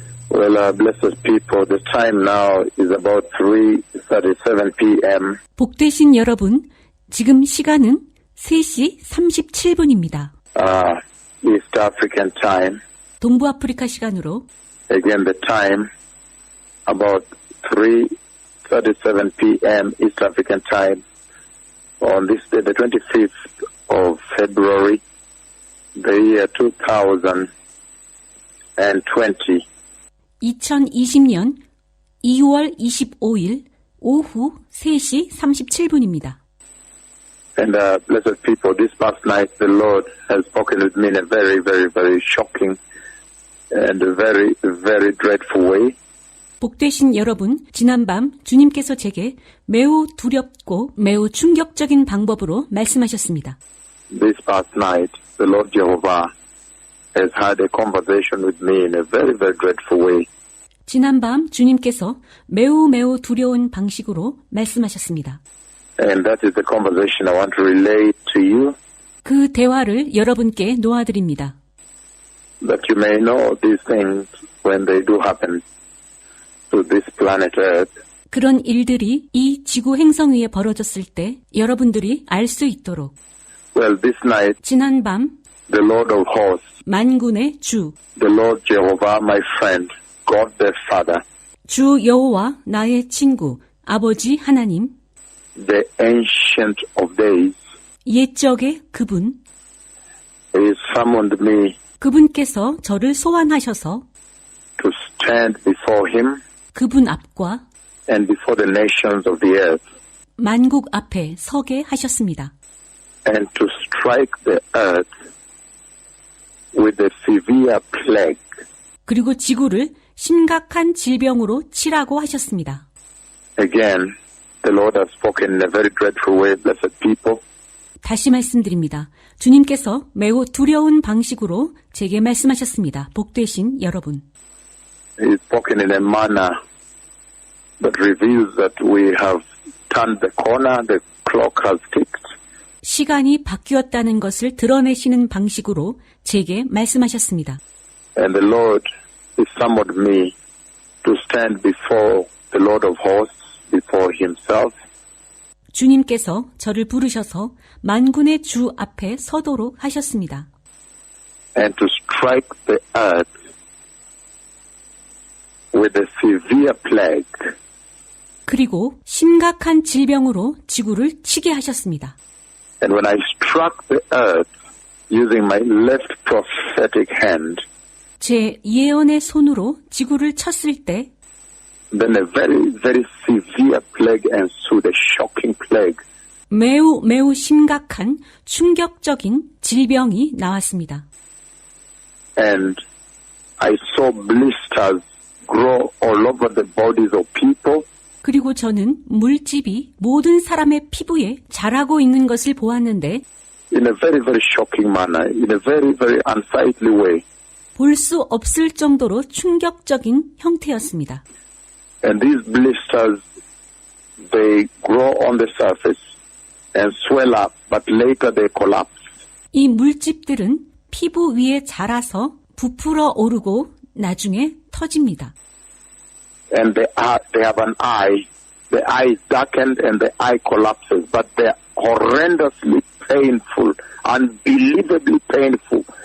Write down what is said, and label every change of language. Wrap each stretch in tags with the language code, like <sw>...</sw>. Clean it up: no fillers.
<en>Well, blessed people, the time now is about 3:37 p.m.</en> <ko>복되신 여러분, 지금 시간은 3시 37분입니다.</ko> <en>East African time.</en> <ko>동부아프리카 시간으로</ko> <en>Again, the time about 3:37 p.m. East African time on this day, the 25th of February, the year 2020.</en> <ko>2020년 2월 25일 오후 3시 37분입니다.</ko> <en>And blessed people, this past night the Lord has spoken with me in a very, very, very shocking and very, very dreadful way.</en> <ko>복되신 여러분, 지난밤 주님께서 제게 매우 두렵고 매우 충격적인 방법으로 말씀하셨습니다.</ko> <en>This past night the Lord Jehovah has had a conversation with me in a very, very dreadful way.</en> <ko>지난밤 주님께서 매우 두려운 방식으로 말씀하셨습니다.</ko> <en>And that is the conversation I want to relay to you.</en> <ko>그 대화를 여러분께 놓아드립니다.</ko> <en>That you may know these things when they do happen to this planet Earth.</en> <ko>그런 일들이 이 지구 행성 위에 벌어졌을 때 여러분들이 알 수 있도록.</ko> <en>Well, this night,</en> <ko>지난밤</ko> <en>the Lord of hosts,</en> <ko>만군의 주,</ko> <en>the Lord Jehovah, my friend, God the Father,</en> <ko>주 여호와 나의 친구, 아버지 하나님,</ko> <en>the Ancient of Days,</en> <ko>옛적의 그분,</ko> <en>He summoned me</en> <ko>그분께서 저를 소환하셔서</ko> <en>to stand before Him</en> <ko>그분 앞과</ko> <en>and before the nations of the earth</en> <ko>만국 앞에 서게 하셨습니다.</ko> <en>and to strike the earth with a severe plague.</en> <ko>그리고 지구를 심각한 질병으로 치라고 하셨습니다.</ko> <en>Again, the Lord has spoken in a very dreadful way, blessed people.</en> <ko>다시 말씀드립니다. 주님께서 매우 두려운 방식으로 제게 말씀하셨습니다. 복되신 여러분.</ko> <en>He's spoken in a manner that reveals that we have turned the corner, the clock has ticked,</en> <ko>시간이 바뀌었다는 것을 드러내시는 방식으로 제게 말씀하셨습니다.</ko> <en>and the Lord has summoned me to stand before the Lord of hosts, before Himself,</en> <ko>주님께서 저를 부르셔서 만군의 주 앞에 서도록 하셨습니다.</ko> <en>and to strike the earth with a severe plague.</en> <ko>그리고 심각한 질병으로 지구를 치게 하셨습니다.</ko> <en>And when I struck the earth using my left prophetic hand,</en> <ko>제 예언의 손으로 지구를 쳤을 때</ko> <en>then a very, very severe plague ensued, a shocking plague.</en> <ko>매우 심각한 충격적인 질병이 나왔습니다.</ko> <en>And I saw blisters grow all over the bodies of people.</en> <ko>그리고 저는 물집이 모든 사람의 피부에 자라고 있는 것을 보았는데</ko> <en>In a very, very shocking manner, in a very, very unsightly way.</en> <ko>볼 수 없을 정도로 충격적인 형태였습니다.</ko> <en>And these blisters, they grow on the surface and swell up, but later they collapse.</en> <ko>이 물집들은 피부 위에 자라서 부풀어 오르고 나중에 터집니다.</ko> <en>And they have an eye. The eye is darkened and the eye collapses, but they're horrendously painful, unbelievably painful.</en>